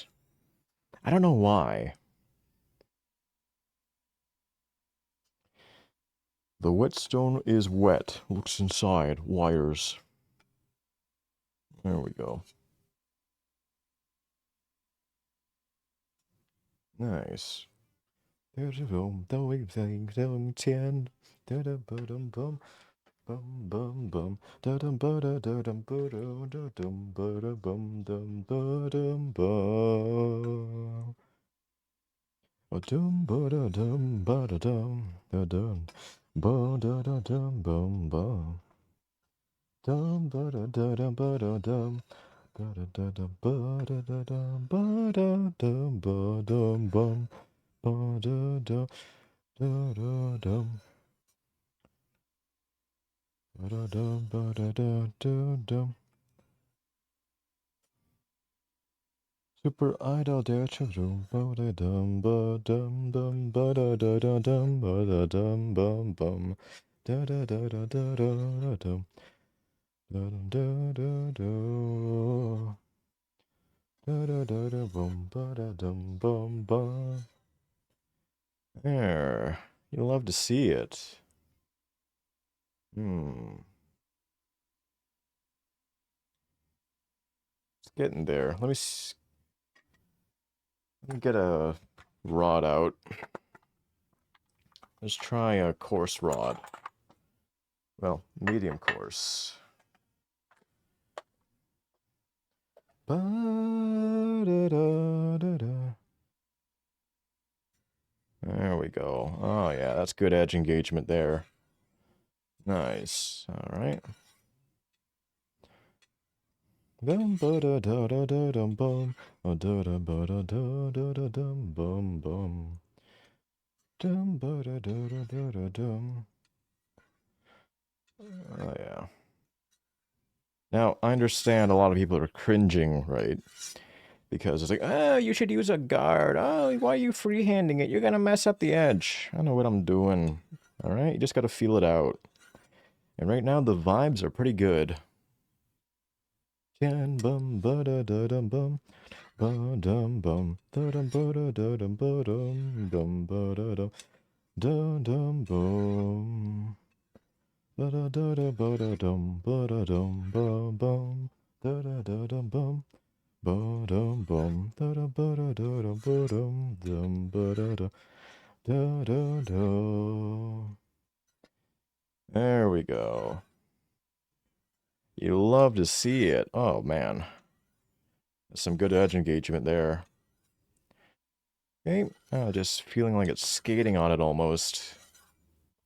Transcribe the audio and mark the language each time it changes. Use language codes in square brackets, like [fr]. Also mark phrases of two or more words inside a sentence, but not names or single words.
[en] I don't know why. The whetstone is wet. Looks inside. Wires. There we go. Nice. There's a boom, the wave thing, down 10. Da da ba dum bum, bum bum bum. Da dum ba da dum ba da dum ba da bum dum ba dum bum. A dum ba da dum ba da dum da dum ba da dum bum bum. Dum ba da dum ba da dum. Da da da da ba da dum ba da dum ba dum bum ba da da da da dum. Ba-da-dum, ba-da-da-da-dum. Super Idol dare children, ba-da-dum, ba-dum, dum, ba-da-da-da-dum, ba-da-dum, bum, bum. Da-da-da-da-da-da-dum. Da-dum-da-da-da. Da-da-da-da-bum, ba-da-dum, bum, bum. There. You love to see it. Hmm. It's getting there. Let me get a rod out. Let's try a coarse rod. Well, medium coarse. Ba-da-da-da-da. There we go. Oh, yeah, that's good edge engagement there. Nice. All right. Dum ba da da da da dum bum. Da da ba da da da da dum bum bum. Dum ba da da da da da dum. Oh, yeah. Now, I understand a lot of people are cringing, right? Because it's like, oh, you should use a guard. Oh, why are you freehanding it? You're gonna mess up the edge. I know what I'm doing. All right, you just gotta feel it out. And right now, the vibes are pretty good. Bum ba da da dum bum ba dum bum da dum ba da da dum ba dum ba da dum da dum bum ba da da da ba da dum ba da dum ba bum da da da dum bum. Ba-dum bum da da ba da da dum ba dum ba da da da da da. There we go. You love to see it. Oh man. Some good edge engagement there. Okay, just feeling like it's skating on it almost.